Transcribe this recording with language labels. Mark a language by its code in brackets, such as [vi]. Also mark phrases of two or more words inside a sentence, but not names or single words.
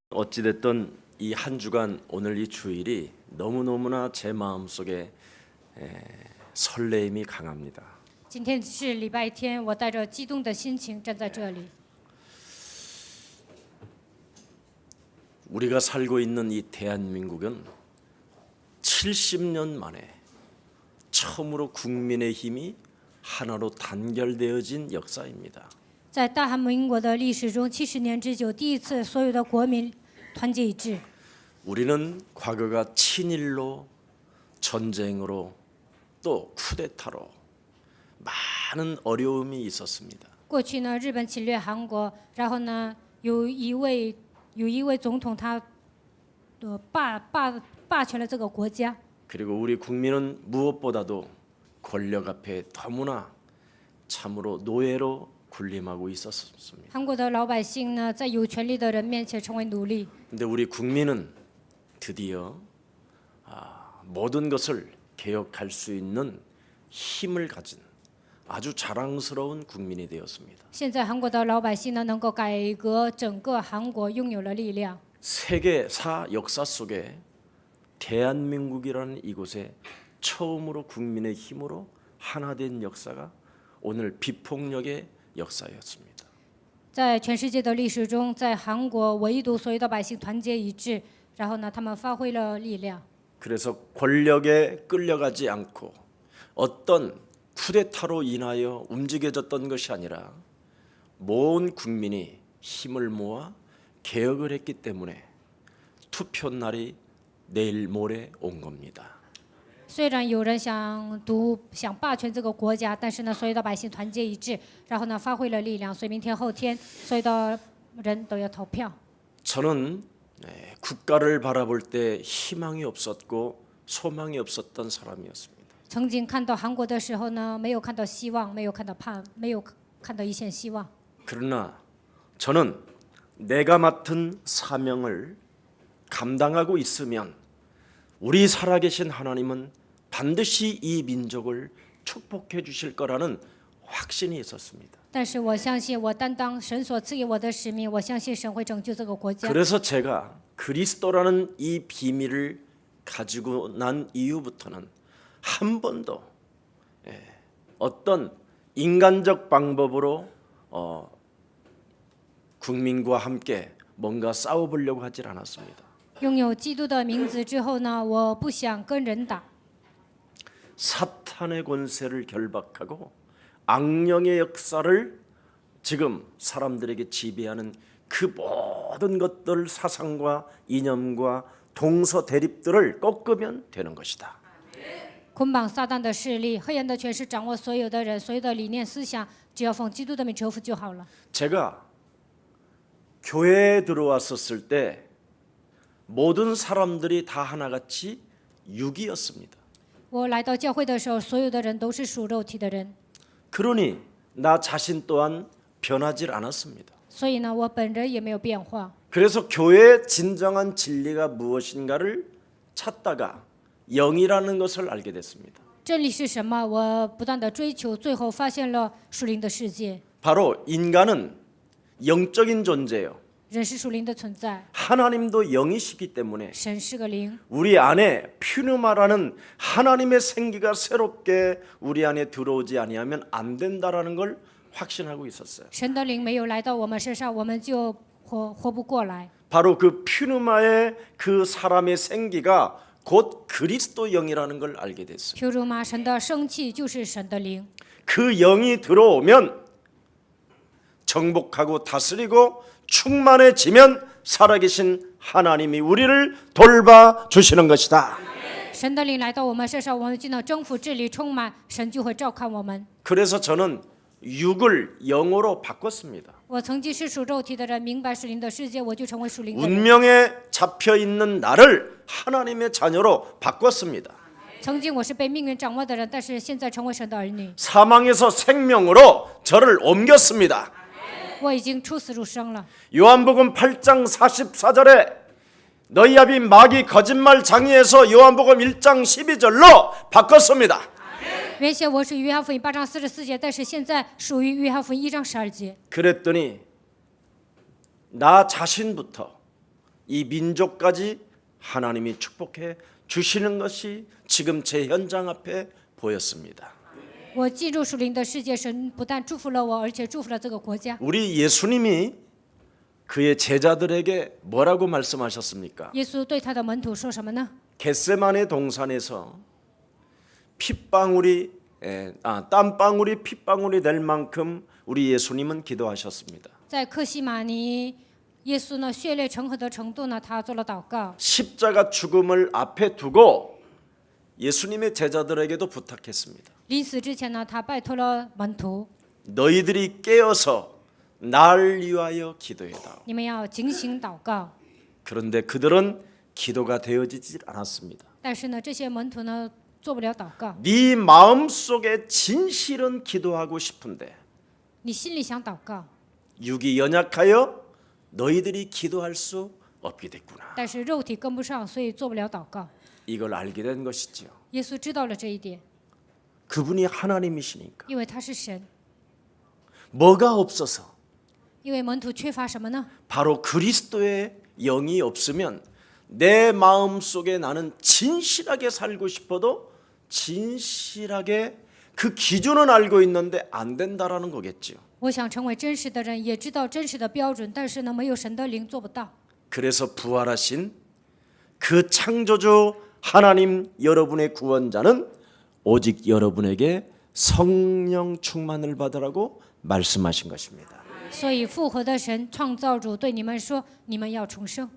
[ko] 어찌됐든 이 한 주간 오늘 이 주일이 너무너무나 제 마음속에 설레임이 강합니다. [zh] 今天是礼拜天，我带着激动的心情站在这里。 [ko] 우리가 살고 있는 이 대한민국은 70년 만에 처음으로 국민의 힘이 하나로 단결되어진 역사입니다. [zh] 在大韩民国的历史中，70年之久，第一次所有的国民团结一致。 [ko] 우리는 과거가 친일로, 전쟁으로, 또 쿠데타로 많은 어려움이 있었습니다. [zh] 过去呢，日本侵略韩国，然后呢，有一位总统他霸权了这个国家。 [ko] 그리고 우리 국민은 무엇보다도 권력 앞에 너무나 참으로 노예로 군림하고 있었습니다. [zh] 韩国的老百姓呢，在有权力的人面前成为奴隶。 [ko] 근데 우리 국민은 드디어 모든 것을 개혁할 수 있는 힘을 가진 아주 자랑스러운 국민이 되었습니다. [zh] 现在韩国的老百姓呢，能够改革整个韩国，拥有了力量。 [ko] 세계사 역사 속에 대한민국이라는 이곳에 처음으로 국민의 힘으로 하나 된 역사가 오늘 비폭력의 역사였습니다. [zh] 在全世界的历史中，在韩国唯独所有的百姓团结一致，然后呢，他们发挥了力量。 [ko] 그래서 권력에 끌려가지 않고 어떤 쿠데타로 인하여 움직여졌던 것이 아니라 모든 국민이 힘을 모아 개혁을 했기 때문에 투표 날이 내일 모레 온 겁니다. [zh] 虽然有人想霸权这个国家，但是呢，所有的百姓团结一致，然后呢，发挥了力量，所以明天后天，所有的人都要投票。 [ko] 저는 국가를 바라볼 때 희망이 없었고 소망이 없었던 사람이었습니다. [zh] 曾经看到韩国的时候呢，没有看到希望，没有看到一线希望。 [ko] 그러나 저는 내가 맡은 사명을 감당하고 있으면 우리 살아계신 하나님은 반드시 이 민족을 축복해 주실 거라는 확신이 있었습니다. [zh] 但是我相信，我担当神所赐给我的使命，我相信神会拯救这个国家。 [ko] 그래서 제가 그리스도라는 이 비밀을 가지고 난 이후부터는 한 번도 어떤 인간적 방법으로 국민과 함께 뭔가 싸워보려고 하질 않았습니다. [zh] 拥有基督的名字之后呢，我不想跟人打。 [ko] 사탄의 권세를 결박하고 악령의 역사를 지금 사람들에게 지배하는 그 모든 것들 사상과 이념과 동서 대립들을 꺾으면 되는 것이다. [zh] 捆绑撒旦的势力，黑暗的权势掌握所有的人，所有的理念思想，只要奉基督的名折服就好了。 [ko] 제가 교회에 들어왔었을 때 모든 사람들이 다 하나같이 육이었습니다. [zh] 我来到教会的时候，所有的人都是属肉体的人， [ko] 그러니 나 자신 또한 변하질 않았습니다. [zh] 所以呢，我本人也没有变化。 [ko] 그래서 교회의 진정한 진리가 무엇인가를 찾다가 영이라는 것을 알게 됐습니다. [zh] 真理是什么？我不断的追求，最后发现了属灵的世界。 [ko] 바로 인간은 영적인 존재예요. [zh] 人是属灵的存在， [ko] 하나님도 영이시기 때문에 [zh] 神是个灵， [ko] 우리 안에 퓨누마라는 하나님의 생기가 새롭게 우리 안에 들어오지 아니하면 안 된다라는 걸 확신하고 있었어요. [zh] 神的灵没有来到我们身上，我们就活不过来。 [ko] 바로 그 퓨누마의 그 사람의 생기가 곧 그리스도 영이라는 걸 알게 됐어요. [zh] 譬如吗？神的生气就是神的灵， [ko] 그 영이 들어오면 정복하고 다스리고 충만해지면 살아계신 하나님이 우리를 돌봐 주시는 것이다. [zh] 神的灵来到我们身上，我们就能征服治理充满，神就会照看我们。 [ko] 그래서 저는 육을 영으로 바꿨습니다. [zh] 我曾经是属肉体的人，明白属灵的世界，我就成为属灵的人。 [ko] 운명에 잡혀 있는 나를 하나님의 자녀로 바꿨습니다. [zh] 曾经我是被命运掌握的人，但是现在成为神的儿女， [ko] 사망에서 생명으로 저를 옮겼습니다. [zh] 我已经出死入生了。 [ko] 요한복음 8장 44절에 너희 아비 마귀 거짓말 장애에서 요한복음 1장 12절로 바꿨습니다. [zh] 原先我是约翰福音8章44节，但是现在属于约翰福音1章12节。 [ko] 그랬더니 나 자신부터 이 민족까지 하나님이 축복해 주시는 것이 지금 제 현장 앞에 보였습니다. [zh] 我进入属灵的世界，神不但祝福了我，而且祝福了这个国家。 [ko] 우리 예수님이 그의 제자들에게 뭐라고 말씀하셨습니까? [zh] 耶稣对他的门徒说什么呢？ [ko] 겟세마네 동산에서 땀방울이 핏방울이 될 만큼 우리 예수님은 기도하셨습니다. [zh] 在克西马尼，耶稣呢血泪成河的程度呢，他做了祷告。 [ko] 십자가 죽음을 앞에 두고 예수님의 제자들에게도 부탁했습니다. [zh] 临死之前呢，他拜托了门徒， [ko] 너희들이 깨어서 날 위하여 기도해다. [zh] 你们要警醒祷告。 [ko] 그런데 그들은 기도가 되어지지 않았습니다. [zh] 但是呢，这些门徒呢做不了祷告。 [ko] 네 마음속에 진실은 기도하고 싶은데 [zh] 你心里想祷告， [ko] 육이 연약하여 너희들이 기도할 수 없게 됐구나. [zh] 但是肉体跟不上，所以做不了祷告。 [ko] 이걸 알게 된 것이지요. [zh] 耶稣知道了这一点， [ko] 그분이 하나님이시니까. [zh] 因为他是神。 [ko] 뭐가 없어서? [zh] 因为门徒缺乏什么呢？ [ko] 바로 그리스도의 영이 없으면 내 마음속에 나는 진실하게 살고 싶어도 진실하게 그 기준은 알고 있는데 안 된다라는 거겠지요. [zh] 我想成为真实的人，也知道真实的标准，但是呢，没有神的灵做不到。 [ko] 그래서 부활하신 그 창조주 하나님 여러분의 구원자는 오직 여러분에게 성령 충만을 받으라고 말씀하신 것입니다. [zh] 所以复活的神创造主对你们说：“你们要重生。